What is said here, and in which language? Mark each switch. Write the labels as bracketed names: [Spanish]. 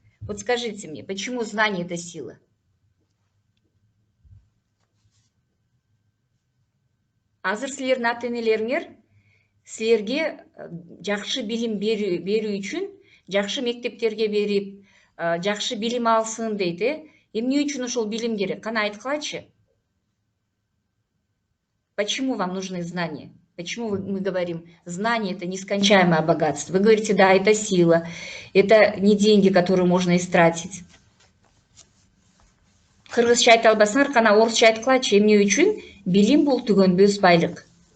[Russian] Вот скажите мне, почему знание – это сила? [Kyrgyz] Азыр силердин ата-энелериңер силерге жакшы билим берүү үчүн жакшы мектептерге берип, жакшы билим алсын дейт, Эмне үчүн ошол билим керек? Кана айткылачы. [Russian] Почему вам нужны знания? Почему мы говорим, знание – это нескончаемое богатство? Вы говорите, да, это сила, это не деньги, которые можно истратить. [Kyrgyz] Кыргызча айта албасаңар, кана орусча айткылачы. Эмне үчүн билим бул түгөнбөс байлык?